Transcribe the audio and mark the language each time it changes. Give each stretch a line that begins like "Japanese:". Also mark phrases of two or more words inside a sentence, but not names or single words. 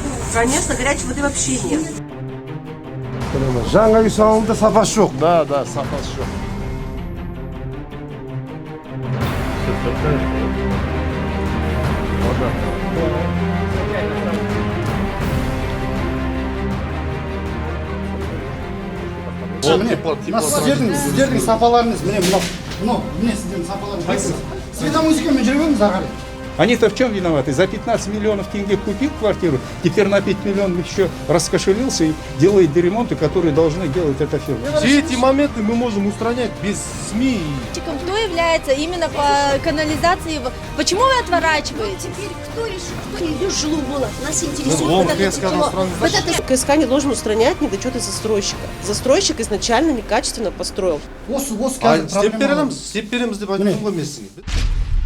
Russian: Конечно, горячей воды вообще нет.
Kazakh: Жаңа үй салынды, сапасы жоқ. Да, сапасы жоқ. Сіздердің сапаларыңыз, міне сіздердің сапаларыңыз. Светомузыкамен жүре беріңіз ағары.
Russian: Они-то в чем виноваты? За 15 миллионов тенге купил квартиру, теперь на 5 миллионов еще раскошелился и делает ремонты, которые должны делать эта фирма. Все эти моменты мы можем устранять без СМИ. Кто является именно по канализации? Почему вы отворачиваете? Теперь кто решит, кто ее жилу было? Нас интересует КСК не должен устранять недочеты застройщика. Застройщик изначально некачественно построил.
Kazakh: Осы қазір проблема. Істеп береміз деп айтуға емессің.